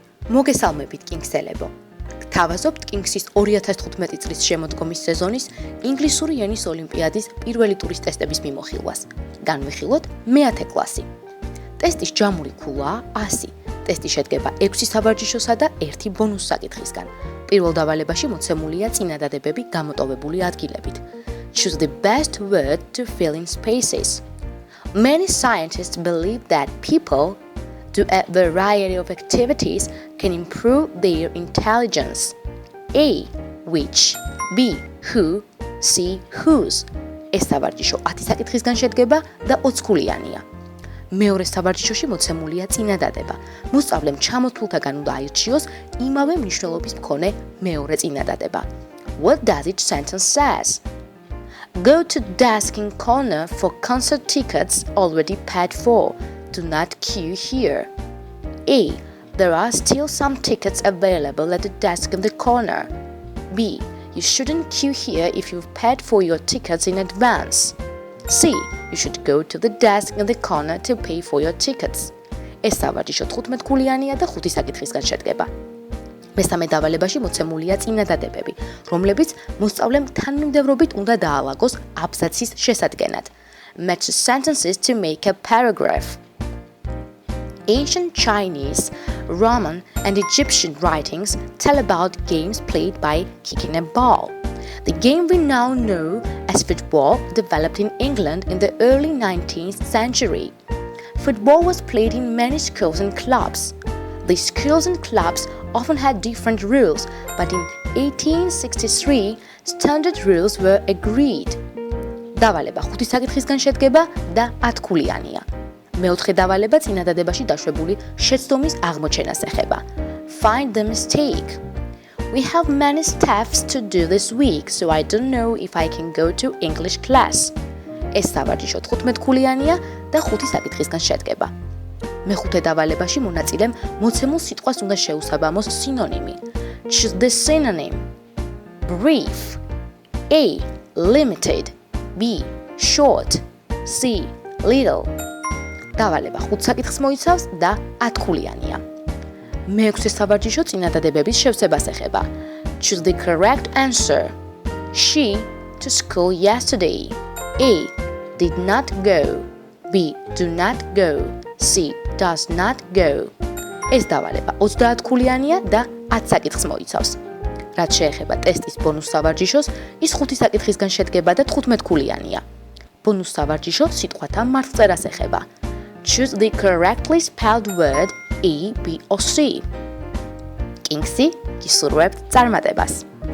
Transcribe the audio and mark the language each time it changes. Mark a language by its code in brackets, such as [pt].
[ka] მოგესალმებით კინგსელებო. გთავაზობთ კინგსის 2015 წლის შემოდგომის სეზონის ინგლისური ენის ოლიმპიადის პირველი ტურის ტესტების მიმოხილვას. განვიხილოთ მე-10 კლასი. ტესტის ჯამური ქულაა 100. ტესტი შედგება 6 სავარჯიშოსა და 1 ბონუს საკითხისგან. პირველ დავალებაში მოცემულია წინადადებები გამოტოვებული ადგილებით. [en] Choose the best word to fill in spaces. Many scientists believe that people do a variety of activities can improve their intelligence. A. Which. B. Who. C. Whose. [ka] ეს სავარჯიშო 10 საკითხისგან შედგება და 20 ქულიანია. მეორე სავარჯიშოში მოცემულია წინადადება. მოსწავლემ ჩამოთვლთაგან უნდა აირჩიოს იმავე მნიშვნელობის მქონე მეორე წინადადება. [en] What does each sentence says? Go to desk in corner for concert tickets already paid for. Do not queue here. A. There are still some tickets available at the desk in the corner. B. You shouldn't queue here if you've paid for your tickets in advance. C. You should go to the desk in the corner to pay for your tickets. [ka] ეს სავარჯიშო 15 ქულიანია და 5 საკითხისგან შედგება. მესამე დავალებაში მოცემულია წინადადებები, რომლებიც მოსწავლემ თანმიმდევრობით უნდა დაალაგოს აბზაცის შესადგენად. [en] Match the sentences to make a paragraph. Ancient Chinese, Roman, and Egyptian writings tell about games played by kicking a ball. The game we now know as football developed in England in the early 19th century. Football was played in many schools and clubs. These schools and clubs often had different rules, but in 1863, standard rules were agreed. [ka] დავალება 5 საკითხისგან შედგება და 10 ქულიანია. მეოთხე დავალება წინადადებაში დაშვებული შეცდომის აღმოჩენას ეხება. [en] Find the mistake. We have many tasks to do this week, so I don't know if I can go to English class. [ka] ეს სავარჯიშო 15 ქულიანია და 5 საკითხისგან შედგება. მეხუთე დავალებაში მონაწილემ მოცემულ სიტყვას უნდა შეუსაბამოს სინონიმი. [en] Choose the synonym. Brief. A. Limited. B. Short. C. Little. [ka] დავალება 5 საკითხს მოიცავს და 10 ქულიანია. მეექვსე სავარჯიშო წინადადებების შევსებას ეხება. [en] Choose the correct answer. She to school yesterday. A. Did not go. B. Do not go. C. Does not go. [ka] ეს დავალება 30 ქულიანია და 10 საკითხს მოიცავს. რაც შეეხება ტესტის ბონუს სავარჯიშოს, ის 5 საკითხისგან შედგება და 15 ქულიანია. ბონუს სავარჯიშო სიტყვათა მარცხწერას ეხება. [en] Choose the correctly spelled word A, B or C. [ka] კინგსი გისურვებთ წარმატებას.